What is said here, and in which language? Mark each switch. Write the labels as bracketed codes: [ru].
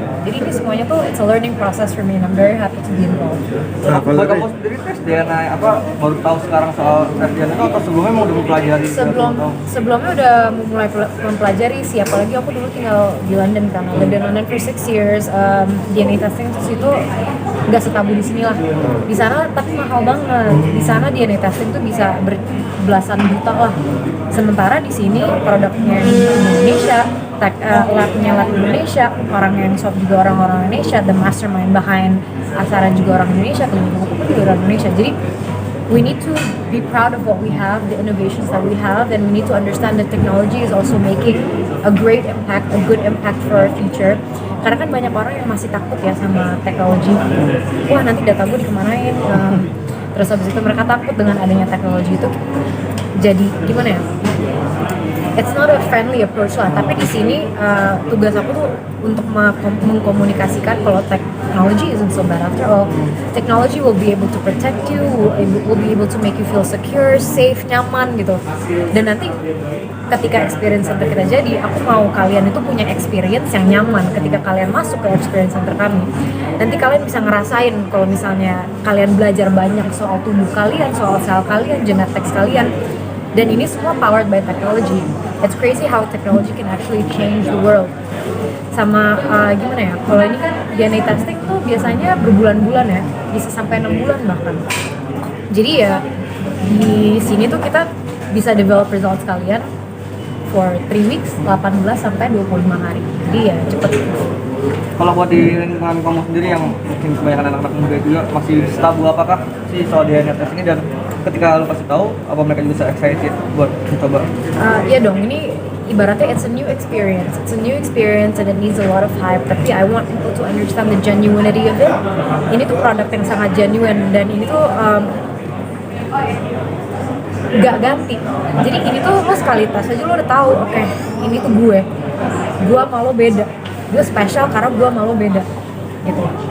[id] Jadi ini semuanya tuh [en] it's a learning process for me, and I'm very happy to be involved. [id] Kalau kamu sendiri tes DNA baru tahu sekarang soal tes DNA itu, atau sebelumnya mau udah mempelajari? Sebelumnya udah mulai mempelajari sih, apalagi aku dulu tinggal di London kan, [en] lived in London for 6 years. [id] DNA testing itu nggak setabu di sini lah. Di sana tapi mahal banget. Di sana DNA testing tuh bisa berbelasan juta lah. Sementara di sini produknya di Indonesia, labnya lab Indonesia, orang yang swab juga orang-orang Indonesia, [en] the mastermind behind Asaran [id] juga orang Indonesia, klinik aku pun juga orang Indonesia. Jadi [en] we need to be proud of what we have, the innovations that we have, and we need to understand that technology is also making a great impact, a good impact for our future. [id] Karena kan banyak orang yang masih takut ya sama teknologi. Wah, nanti data gue dikemanain. Terus habis itu mereka takut dengan adanya teknologi itu. Jadi gimana ya? [en] It's not a friendly approach [id] lah, tapi di sini tugas aku tuh untuk mengkomunikasikan kalau [en] technology isn't so bad after all. Technology will be able to protect you, will be able to make you feel secure, safe, [id] nyaman gitu. Dan nanti ketika experience center kita jadi, aku mau kalian itu punya experience yang nyaman ketika kalian masuk ke experience center kami. Nanti kalian bisa ngerasain kalau misalnya kalian belajar banyak soal tubuh kalian, soal sel kalian, genetics kalian. Dan ini semua [en] powered by technology. It's crazy how technology can actually change the world. [id] Sama gimana ya, kalau ini kan DNA testing tuh biasanya berbulan-bulan ya, bisa sampai 6 bulan bahkan. Jadi ya di sini tuh kita bisa [en] develop results [id] kalian [en] for 3 weeks, [id] 18 sampai 25 hari. Jadi ya cepet. Kalau buat di lingkungan kamu sendiri yang mungkin kebanyakan anak-anak muda juga masih tabu apakah sih soal DNA test ini, dan ketika lo kasih tahu apa mereka juga bisa excited buat coba? Iya dong, ini ibaratnya [en] it's a new experience. It's a new experience and it needs a lot of hype. [id] Tapi [en] I want people to understand the genuinity of it. [id] Ini tuh produk yang sangat genuine dan ini tuh gak ganti. Jadi ini tuh lo sekali tes aja lo udah tahu, oke, ini tuh gue sama lo beda. Gue spesial karena gue sama lo beda. Gitu.